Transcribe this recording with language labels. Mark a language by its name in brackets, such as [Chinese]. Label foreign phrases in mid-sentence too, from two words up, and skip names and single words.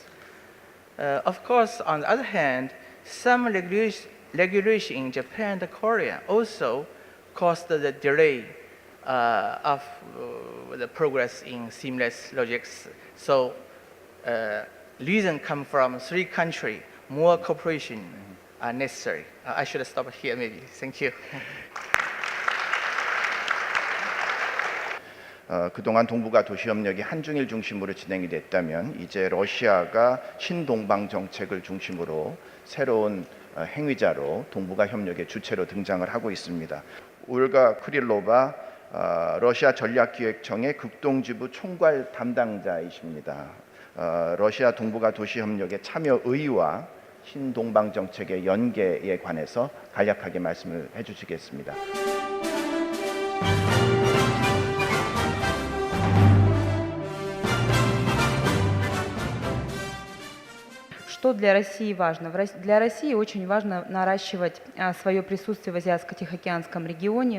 [English] Of course, on the other hand, some regulation in Japan and Korea also caused the delay of the progress in seamless logistics. So, reason come from three countries. More cooperation are necessary. I should stop here, maybe. Thank you. [Korean] 그동안 동북아 도시협력이 한중일 중심으로 진행이 됐다면 이제 러시아가 신동방 정책을 중심으로 새로운 행위자로 동북아 협력의 주체로 등장을 하고 있습니다. 올가 크릴로바 러시아 전략기획청의 극동지부 총괄 담당자이십니다. 러시아 동북아 도시협력의 참여 의의와 신동방 정책의 연계에 관해서 간략하게 말씀을 해주시겠습니다. [Russian] Что для России важно? Для России очень важно наращивать свое присутствие в Азиатско-Тихоокеанском регионе.